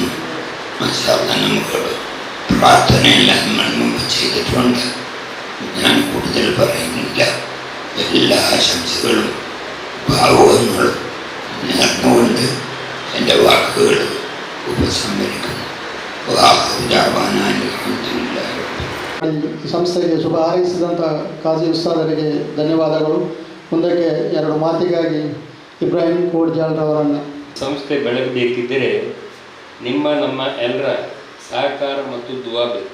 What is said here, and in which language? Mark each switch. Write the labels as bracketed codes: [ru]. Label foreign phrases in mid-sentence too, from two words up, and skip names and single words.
[ml] മസാല നമുക്കോട് പ്രാർത്ഥനയെല്ലാം നമ്മൾ മുമ്പ് ചെയ്തിട്ടുണ്ട്. ഞാൻ കൂടുതൽ പറയുന്നില്ല. എല്ലാ ആശംസകളും ഭാവുകങ്ങളും നേർന്നുകൊണ്ട് എൻ്റെ വാക്കുകൾ ഉപസംഹരിക്കുന്നു. [kn] ಈ ಸಂಸ್ಥೆಗೆ ಶುಭ ಹಾರೈಸಿದಂಥ ಕಾಜಿ ಉಸ್ತಾದರಿಗೆ ಧನ್ಯವಾದಗಳು. ಮುಂದಕ್ಕೆ ಎರಡು ಮಾತಿಗಾಗಿ ಇಬ್ರಾಹಿಂ ಕೋಡ್ಜಾಲ್ರವರನ್ನು. ಸಂಸ್ಥೆ ಬೆಳಗಬೇಕಿದ್ದರೆ ನಿಮ್ಮ ನಮ್ಮ ಎಲ್ಲರ ಸಹಕಾರ ಮತ್ತು ದುವಾ ಬೇಕು.